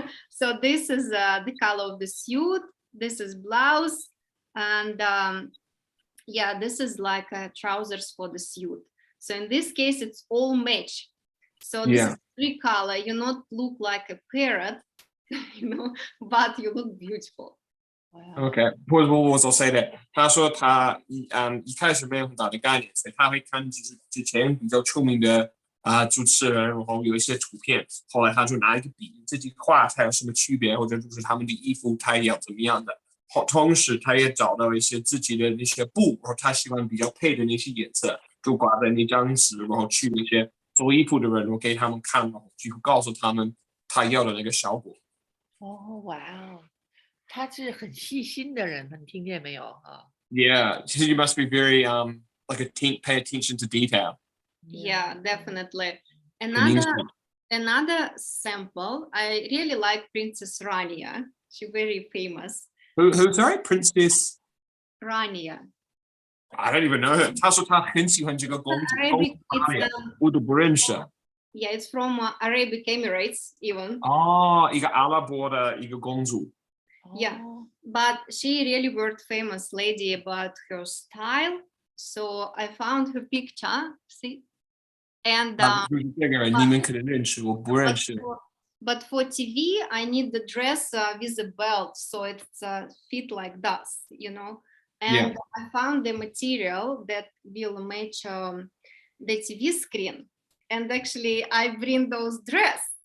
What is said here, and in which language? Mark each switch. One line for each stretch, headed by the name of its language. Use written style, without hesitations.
English: So this is the color of the suit. This is blouse, and yeah, this is like trousers for the suit. So in this case, it's all match. So this is 3 color. You not look like a parrot, you know, but you look beautiful.
Chinese: OK， 或者我所说的，他说他一开始没有很大的概念，所以他会看就是之前比较出名的主持人，然后有一些图片，后来他就拿一个笔自己画，它有什么区别，或者就是他们的衣服他也要怎么样的。同时他也找到一些自己的那些布，然后他喜欢比较配的那些颜色，就挂在那张纸，然后去那些做衣服的人，我给他们看，然后就告诉他们他要的那个效果。哇哦，他是很细心的人，你听见没有啊
English: Yeah, you must be very like pay attention to detail. Yeah, definitely. Interesting. Another sample, I really like Princess Rania. She's very famous. Who? Sorry, Princess. Rania. I don't even know her.
Chinese: 他说他很喜欢这个公主。
English: Arabic,
Chinese: 我都不认识。
English: Yeah, it's from Arabic Emirates even.
Chinese: 一个阿拉伯的一个公主。
English: Yeah, but she really world famous lady about her style. So I found her picture. See, and
Chinese: 这个人你们可能认识，我不认识。
English: But for TV, I need the dress with a belt, so it's fit like that, you know. And I found the material that will match the TV screen. And actually, I bring those dress.